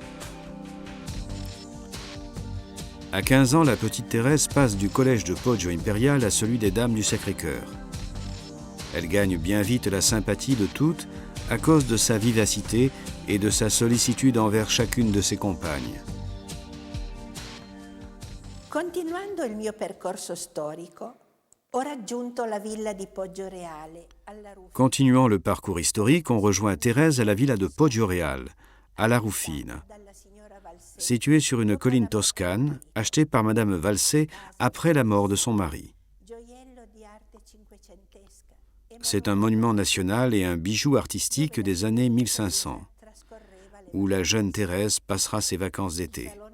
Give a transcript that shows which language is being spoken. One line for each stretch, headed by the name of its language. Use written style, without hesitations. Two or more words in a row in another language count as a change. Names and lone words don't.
French: À 15 ans, la petite Thérèse passe du collège de Poggio Imperiale à celui des Dames du Sacré-Cœur. Elle gagne bien vite la sympathie de toutes à cause de sa vivacité et de sa sollicitude envers chacune de ses compagnes.
Italian: Continuando il mio percorso storico, ho raggiunto la villa di Poggioreale.
French: Continuant le parcours historique, on rejoint Thérèse à la villa de Poggioreale, à La Rufina, située sur une colline toscane, achetée par Madame Valsé après la mort de son mari. C'est un monument national et un bijou artistique des années 1500, où la jeune Thérèse passera ses vacances d'été.